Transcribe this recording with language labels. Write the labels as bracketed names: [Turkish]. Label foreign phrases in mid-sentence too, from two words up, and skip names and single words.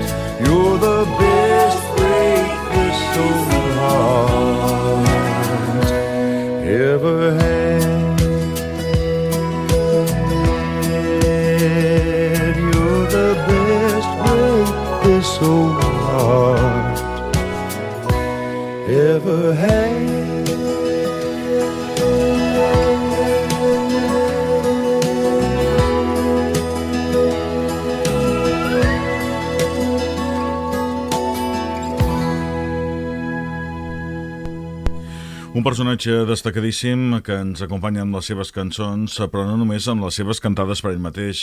[English] You're the best break this old heart ever had. You're the best break this old heart ever had. [Catalan] Un personatge destacadíssim que ens acompanya amb les seves cançons, però no només amb les seves cantades per ell mateix.